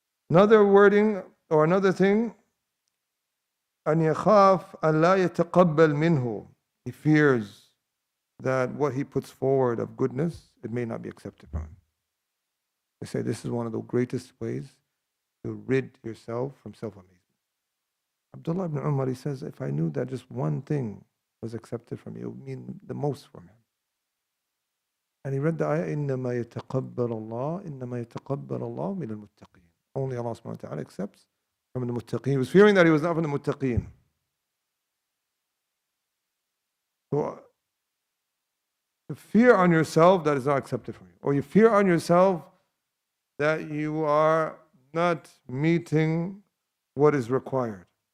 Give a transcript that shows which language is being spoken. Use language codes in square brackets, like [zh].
[en] Another wording or another thing, [ar] أن يخاف أن لا يتقبل منه, [en] he fears that what he puts forward of goodness, it may not be accepted from him. They say this is one of the greatest ways to rid yourself from self-amazement. Abdullah ibn Umar, he says, if I knew that just one thing was accepted from you, it would mean the most from him. And he read the ayah, [ar] إِنَّمَا يَتَقَبَّلُ اللَّهُ إِنَّمَا يَتَقَبَّلُ اللَّهُ مِنَ الْمُتَّقِينَ. [en] Only Allah subhanahu wa ta'ala accepts from the muttaqeen. He was fearing that he was not from the muttaqeen. So, the fear on yourself that is not accepted from you, or you fear on yourself that you are not meeting what is required.